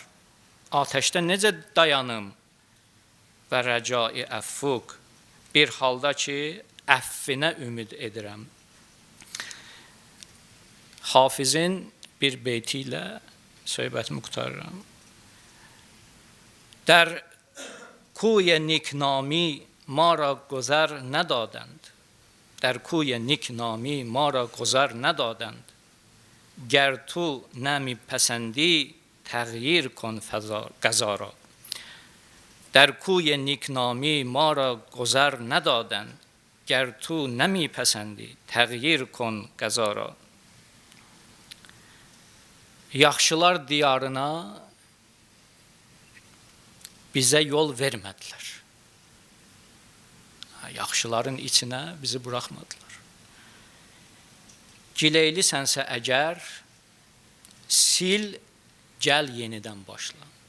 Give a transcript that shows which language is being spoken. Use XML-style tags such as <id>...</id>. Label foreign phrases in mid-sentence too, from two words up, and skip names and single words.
<az>Ateşdə necə dayanım?</az> <ar>وَرجائي عفوك.</ar> <az>Bir halda ki, əffinə ümid edirəm. Hafizin bir beyti ilə söhbətimi qurtarıram.</az> <fa>در کوی نیکنامی ما را گذر ندادند. در کوی نیکنامی ما را گذر ندادند. گر تو نمی پسندی تغییر کن قضا را. در کوی نیکنامی ما را گذر ندادند. گر تو نمی پسندی تغییر کن قضا را.</fa> <az>yaxşılar diyarına bizə yol vermədilər. Yaxşıların içinə bizi buraxmadılar. Gileylisənsə əgər, sil, gəl yenidən başla.</az>